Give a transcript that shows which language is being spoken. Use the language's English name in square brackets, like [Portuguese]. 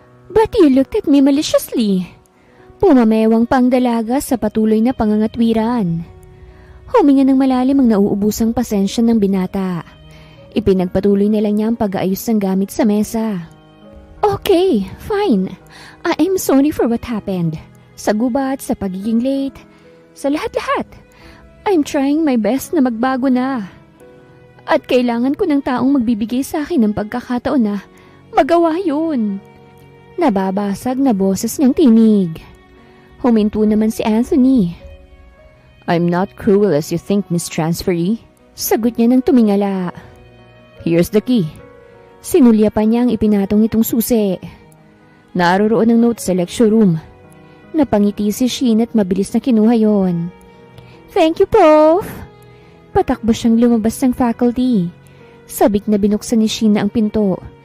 [English] But you looked at me maliciously. [Filipino] Pumamewang pang dalaga sa patuloy na pangangatwiran. Huminga ng malalim ang nauubusang pasensya ng binata. Ipinagpatuloy na lang niya ang pag-aayos ng gamit sa mesa. [English] Okay, fine. I'm sorry for what happened. [Filipino] Sa gubat, sa pagiging late, sa lahat-lahat. [English] I'm trying my best [Filipino] na magbago na. At kailangan ko ng taong magbibigay sa akin ng pagkakataon na magawa yun. Nababasag na boses niyang tinig. Huminto naman si Anthony. [English] I'm not cruel as you think, Miss Transferee. [Filipino] Sagot niya ng tumingala. [English] Here's the key. [Filipino] Sinulya pa niya ang ipinatong itong susi. Naroroon ang notes sa lecture room. Napangiti si Sheena at mabilis na kinuha yon. [English] Thank you, Prof. [Filipino] Patakbo siyang lumabas ng faculty. Sabik na binuksan ni Sheena ang pinto.